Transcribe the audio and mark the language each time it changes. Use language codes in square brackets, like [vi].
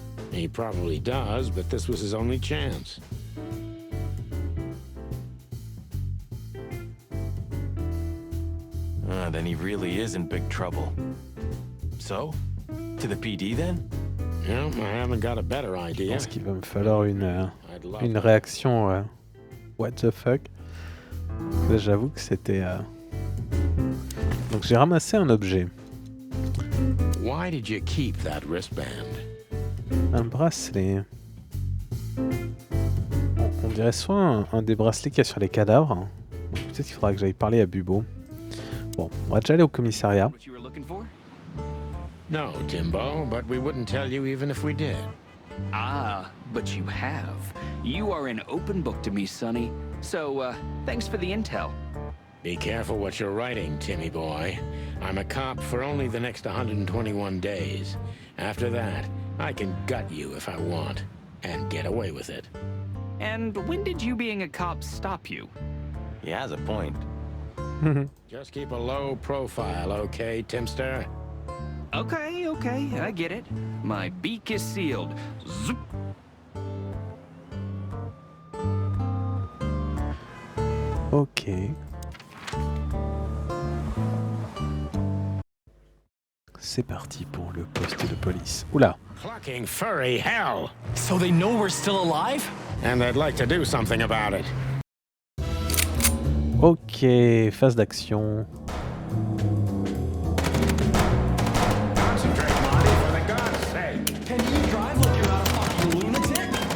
[en] He probably does, but this was his only chance. Then he really is in big trouble. So, to the PD then? Yeah, I haven't got a better [fr] Je [en] idea. [fr] pense qu'il va me falloir une réaction [en] what the fuck. [fr] Là, j'avoue que c'était... Donc j'ai ramassé un objet. [en] Why did you keep that wristband? [fr] Un bracelet. On dirait soit un des bracelets qu'il y a sur les cadavres. Donc peut-être qu'il faudra que j'aille parler à Bubo. Bon, on va déjà aller au commissariat. [en] What you were looking for? No, Timbo, but we wouldn't tell you even if we did. Ah, but you have. You are an open book to me, Sonny. So, thanks for the intel. Be careful what you're writing, Timmy boy. I'm a cop for only the next 121 days. After that, I can gut you if I want, and get away with it. And when did you being a cop stop you? He has a point. Just keep a low profile, okay, Timster? Okay, I get it. My beak is sealed. Zoop. [fr] Ok. C'est parti pour le poste de police. Oula. [en] Clucking furry hell! So they know we're still alive? And they'd like to do something about it. [fr] Ok, phase d'action. [en] Concentrate, Marty, for the God's sake. Can you drive like you're not a fucking lunatic?